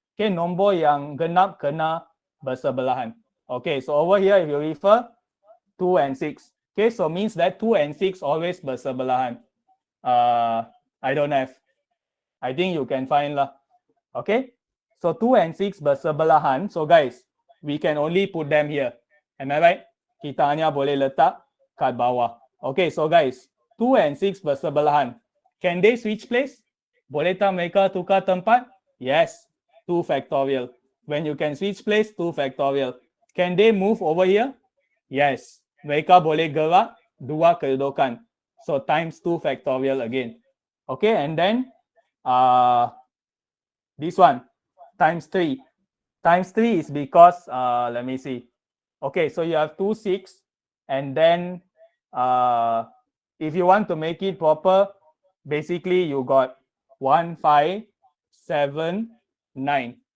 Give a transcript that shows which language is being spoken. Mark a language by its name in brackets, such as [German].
[English] Okay, [Malay] nombor yang genap kena bersebelahan. [English] Okay, so over here, if you refer 2 and 6. Okay, so means that 2 and 6 always bersebelahan. I don't have. I think you can find lah. Okay, so 2 and 6 bersebelahan. So guys, we can only put them here. Am I right? [Malay] Kita hanya boleh letak kat bawah. [English] Okay, so guys, 2 and 6 bersebelahan. Can they switch place? [Malay] Boleh tak mereka tukar tempat? [English] Yes, 2 factorial. When you can switch place, 2 factorial. Can they move over here? [Malay] Yes, mereka boleh gerak 2 kedudukan. [English] So times 2 factorial again. Okay, and then this one times 3. Times 3 is because let me see. Okay, so you have 2, 6, and then if you want to make it proper, basically you got 1, 5, 7, 9.